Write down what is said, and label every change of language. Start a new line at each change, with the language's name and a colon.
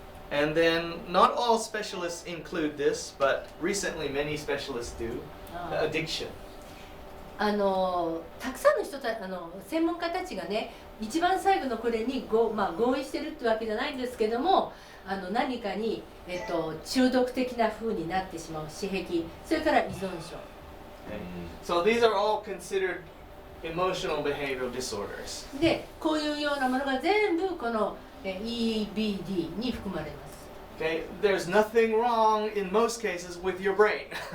English: And then not all specialists include this, but recently many specialists do. Addiction.
Japanese: たくさんの人た専門家たちがね、一番最後のこれに合意してるってわけじゃないんですけども、何かに、中毒的な風になってしまう私癖、それから依存症。
English: Okay. So these are all considered emotional behavioral disorders.
Japanese: で、こういうようなものが全部この、EBD に含まれます。
English: Okay. There's nothing wrong in most cases with your brain.